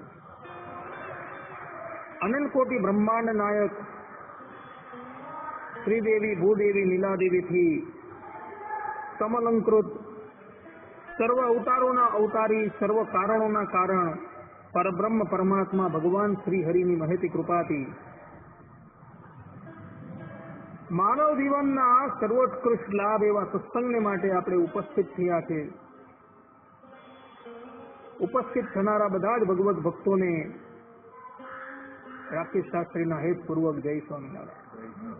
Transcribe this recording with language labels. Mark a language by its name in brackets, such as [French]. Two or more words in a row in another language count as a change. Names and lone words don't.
[Gujarati] અનંત કોટિ બ્રહ્માંડ નાયક શ્રીદેવી ભૂદેવી લીલાદેવી થી સમલંકૃત સર્વ અવતારોના અવતારી સર્વ કારણોના કારણ પરબ્રહ્મ પરમાત્મા ભગવાન શ્રી હરિની મહેતી કૃપાથી માનવ જીવનના સર્વોત્કૃષ્ટ લાભ એવા સત્સંગને માટે આપણે ઉપસ્થિત થયા છે। ઉપસ્થિત થનારા બધા જ ભગવત ભક્તોને રાકેશ શાસ્ત્રીના હેતપૂર્વક જય સ્વામિનારાયણ।